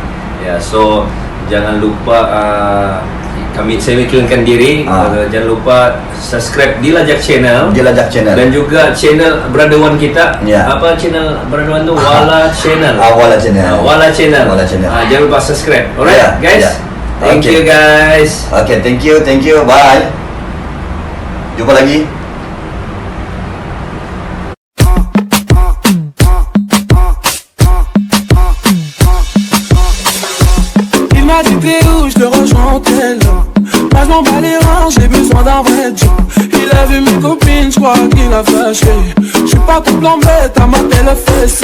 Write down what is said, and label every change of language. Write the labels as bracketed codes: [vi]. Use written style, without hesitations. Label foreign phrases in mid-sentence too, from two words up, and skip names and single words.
[ms] Ya, so jangan lupa saya iklankan diri. Jangan lupa subscribe di Lajak Channel. Dan juga channel Brother Wan kita. Ya. Apa channel Brother Wan tu? Wala Channel. Wala Channel. Wala Channel. Wala Channel. Jangan lupa subscribe. Alright, Ya, [en] guys. [ms] ya. [en] Thank Okay. you guys. Okay, thank you, bye. [ms] Jumpa lagi. [fr] Il m'a dit t'es où, je te rejoins au tel. Moi je m'en bats les reins, j'ai besoin d'un vrai job. Il a vu mes copines, je crois qu'il a fâché. Je suis pas tout blanc bête, à m'appeler le fessé.